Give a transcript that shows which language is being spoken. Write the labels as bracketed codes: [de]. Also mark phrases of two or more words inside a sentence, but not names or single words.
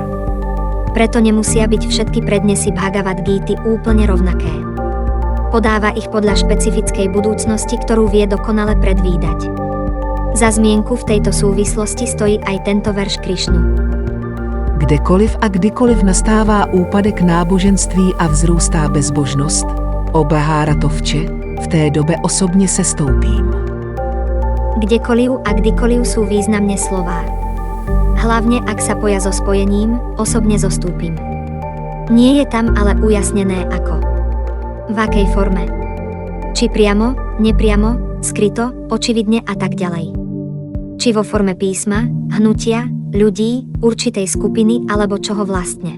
[sk] Preto nemusia byť všetky prednesy Bhagavad Gíty úplne rovnaké. Podáva ich podľa špecifickej budúcnosti, ktorú vie dokonale predvídať. Za zmienku v tejto súvislosti stojí aj tento verš Krišnu. [cs] Kdekoliv a kdykoliv nastává úpadek náboženství a vzrůstá bezbožnost, obhára to vče, v té dobe osobně sestoupím. Kdekoliv a kdykoliv [sk] sú významne slová. Hlavne ak sa poja so spojením, osobne zostúpim. Nie je tam ale ujasnené ako. V akej forme? Či priamo, nepriamo, skryto, očividne a tak ďalej. Či vo forme písma, hnutia, ľudí, určitej skupiny alebo čoho vlastne.